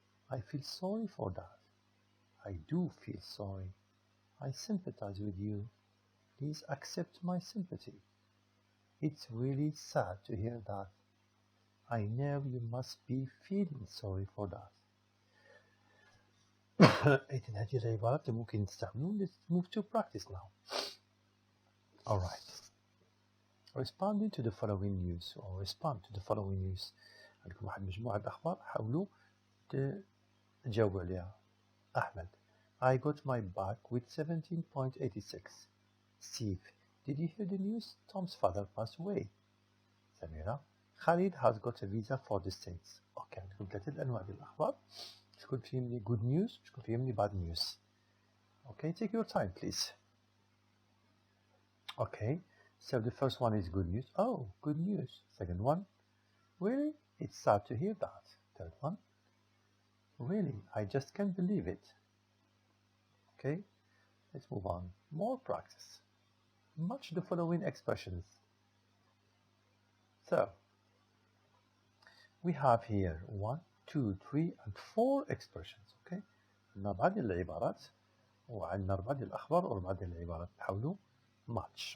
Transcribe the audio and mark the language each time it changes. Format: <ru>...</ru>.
<en>I feel sorry for that. I do feel sorry. I sympathize with you. Please accept my sympathy. It's really sad to hear that. I know you must be feeling sorry for that.</en> <ar>إذن هذه العبارات اللي ممكن نستعملو.</ar> <en>Let's move to practice now. Alright. Responding to the following news or respond to the following news.</en> <ar>عندكم واحد مجموعة الأخبار حاولوا تجاوبوا عليها.</ar> <en>أحمد. I got my bike with 17.86. Steve. Did you hear the news? Tom's father passed away.</en> <ar>سميرة.</ar> <en>Khalid has got a visa for the States.</en> <ar>Okay, عندكم ثلاثة أنواع ديال الأخبار. شكون فيهم</ar> <en>good news شكون فيهم bad news. Okay, take your time please. Okay, so the first one is good news. Oh, good news. Second one, really? It's sad to hear that. Third one, really? I just can't believe it. Okay, let's move on. More practice. Match the following expressions. So, we have here 1, 2, 3 and 4 expressions.</en> <ar>Okay, عندنا بعض العبارات وعندنا 4 ديال الأخبار و4 ديال العبارات نحاولوا match.</ar>